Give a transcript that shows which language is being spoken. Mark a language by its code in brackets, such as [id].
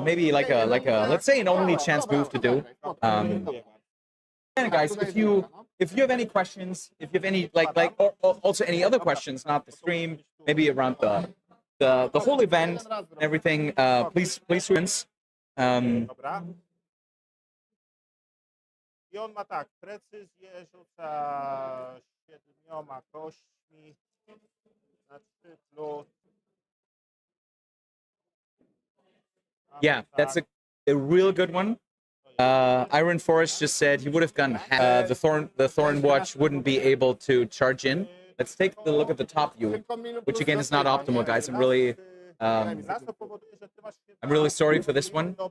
[en] maybe like a let's say an only chance move to do. And guys, if you have any questions, if you have any or also any other questions, not the stream, maybe around the whole event, everything, please students. [pl] Dobra. I on ma tak, precyzję rzuca 7 kośćmi na 3 plus. [en] Yeah, that's a real good one. Iron Forest just said he would have gone. The Thorn Watch wouldn't be able to charge in. Let's take a look at the top view, which again is not optimal, guys. I'm really sorry for this one.